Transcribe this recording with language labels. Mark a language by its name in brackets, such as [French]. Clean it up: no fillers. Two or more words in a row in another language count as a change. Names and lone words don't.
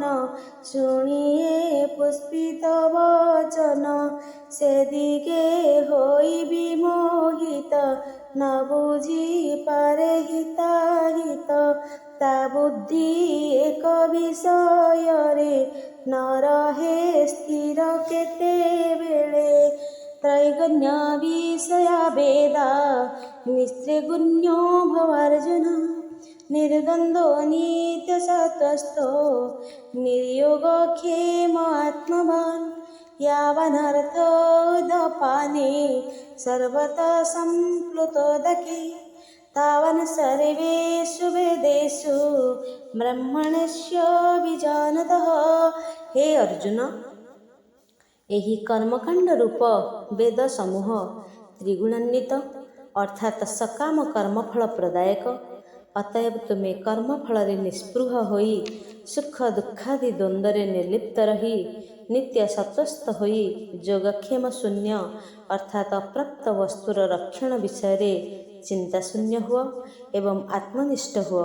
[Odia] ଶୁଣିଏ ପୁଷ୍ପିତ ବଚନ ସେଦିଗେ ହୋଇ ବିମୋହିତ ନ ବୁଝି ପାରେ ହିତାହିତ ତା ବୁଦ୍ଧି ଏକ ବିଷୟରେ ନ ରହେ ସ୍ଥିର କେତେବେଳେ [Sanskrit] त्रैगुण्य विषया वेदा निस्त्रिगुण्यो भवार्जुन निर्गन्धो नित्यसत्त्वस्थो निर्योगक्षेम आत्मवान् यावनर्थोदपाने सर्वतः सम्प्लुतोदके तावन् सर्वेषु वेदेषु ब्रह्मणस्य विजानतः। हे अर्जुन, [Odia] ଏହି କର୍ମକାଣ୍ଡ ରୂପ ବେଦ ସମୂହ ତ୍ରିଗୁଣାନ୍ୱିତ ଅର୍ଥାତ୍ ସକାମ କର୍ମଫଳ ପ୍ରଦାୟକ। ଅତଏବ ତୁମେ କର୍ମଫଳରେ ନିସ୍ପୃହ ହୋଇ ସୁଖ ଦୁଃଖାଦି ଦ୍ୱନ୍ଦ୍ୱରେ ନିର୍ଲିପ୍ତ ରହି ନିତ୍ୟ ସତ୍ତ୍ୱସ୍ଥ ହୋଇ ଯୋଗକ୍ଷେମ ଶୂନ୍ୟ ଅର୍ଥାତ୍ ଅପ୍ରାପ୍ତ ବସ୍ତୁର ରକ୍ଷଣ ବିଷୟରେ ଚିନ୍ତାଶୂନ୍ୟ ହୁଅ ଏବଂ ଆତ୍ମନିଷ୍ଠ ହୁଅ।